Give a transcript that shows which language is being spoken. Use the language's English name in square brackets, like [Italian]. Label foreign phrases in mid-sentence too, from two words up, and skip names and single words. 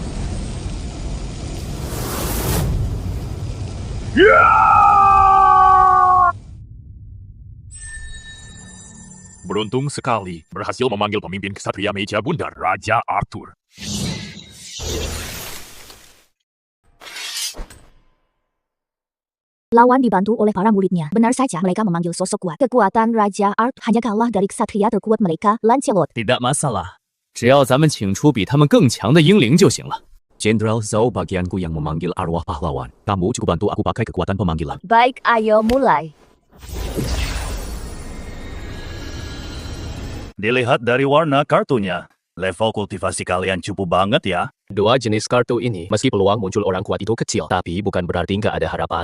[Indonesian] Beruntung sekali berhasil memanggil pemimpin kesatria meja bundar, Raja Arthur. Lawan dibantu oleh para muridnya. Benar saja mereka memanggil sosok kuat. Kekuatan Raja Art hanya kalah dari kesatria terkuat mereka, Lancelot. tidak masalah. [Chinese] 只要咱们请出比他们更强的英灵就行了。 [Indonesian] Jenderal Zhao bagianku yang memanggil arwah pahlawan. Kamu cukup bantu aku pakai kekuatan pemanggilan. Baik, ayo mulai. Dilihat dari warna kartunya, level kultivasi kalian cukup banget ya. Dua jenis kartu ini, meski peluang muncul orang kuat itu kecil, tapi bukan berarti nggak ada harapan.